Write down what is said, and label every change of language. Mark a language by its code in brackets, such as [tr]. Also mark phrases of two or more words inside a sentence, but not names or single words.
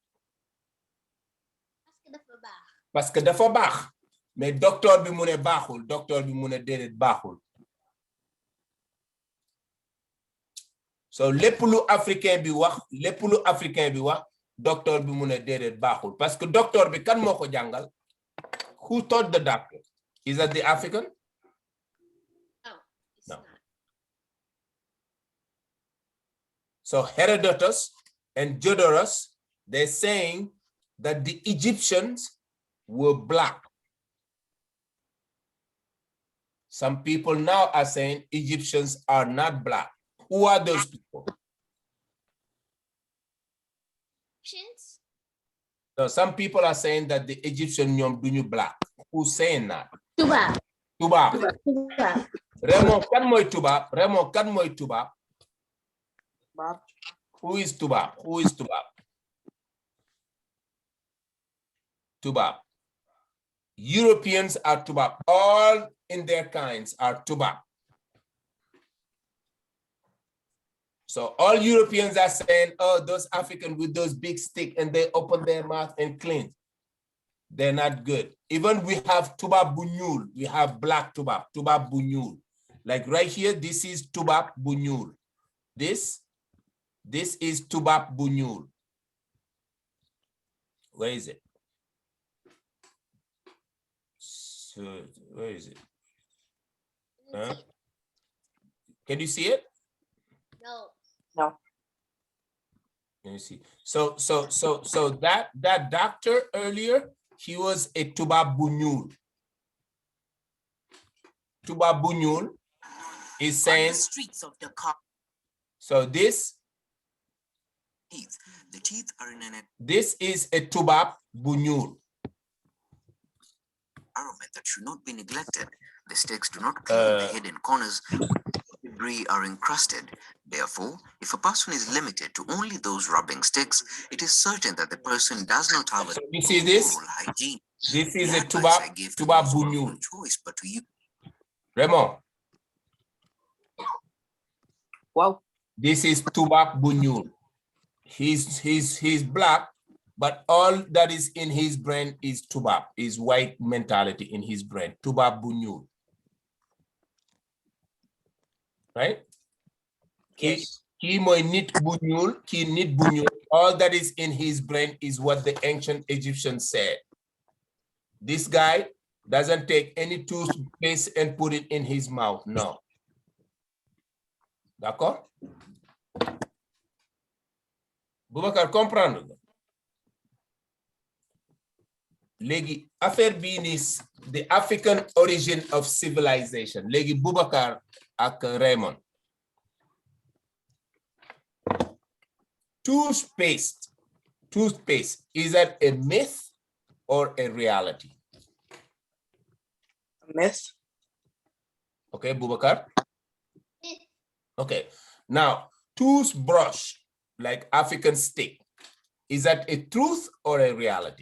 [fr] Parce que [wo] dafa baax. Mais docteur bi mu ne baaxul, docteur bi mu ne déedéet baaxul. So lépp lu africain bi wax, docteur bi mu ne déedéet baaxul. [fr] Parce que [wo] docteur bi kan moo ko jàngal? [en] Who taught the doctor? Is that the African? No. So Herodotus and Diodorus, they're saying that the Egyptians were black. Some people now are saying Egyptians are not black. Who are those people? Egyptians? So some people are saying that the Egyptian [wo] ñoom duñu [en] black. Who's saying that? [wo] Tuba. Tubaab. Tuba. Raymond, kan mooy tubaab? Raymond, kan mooy tubaab? Bob. [en] Who is tubaab? Who is tubaab? Tubaab. Europeans are tubaab. All in their kinds are tubaab. So all Europeans are saying, oh, those Africans with those big sticks and they open their mouth and clean. They're not good. Even we have [wo] tubaab bu ñuul. [en] We have black tubaab, [wo] tubaab bu ñuul. [en] Like right here, this is [wo] tubaab bu ñuul. [en] This is [wo] tubaab bu ñuul. [en] Where is it? So where is it? Huh? Can you see it? No. No. Let me see. So that doctor earlier, he was a [wo] tubaab bu ñuul. Tubaab bu ñuul [en] is saying On the streets of Dakar. so this The teeth are in an this is a [wo] tubaab bu ñuul. [en] environment that should not be neglected. The sticks do not clean the hidden corners where debris are encrusted. Therefore, if a person is limited to only those rubbing sticks, it is certain that the person does not have a You see this? oral hygiene. This is The a advice I tubaab give to tubaab those bu who have no ñuul. choice but to use Raymond, Wow. this is [wo] tubaab bu ñuul. [en] He's black, but all that is in his brain is tubaab, is white mentality in his brain. [wo] Tubaab bu ñuul. [en] Right? Yes. [wo] Kii mooy nit bu ñuul, kii nit bu ñuul. [en] All that is in his brain is what the ancient Egyptians said. This guy doesn't take any toothpaste and put it in his mouth. No. [fr] D'accord? [wo] Boubacar, comprendre nga? Léegi affaire bii ni [en] the African origin of civilization. [wo] Léegi Boubacar ak Raymond. [en] Toothpaste, is that a myth or a reality? A myth. Okay, Boubacar? Okay, now toothbrush, like African stick, is that a truth or a reality?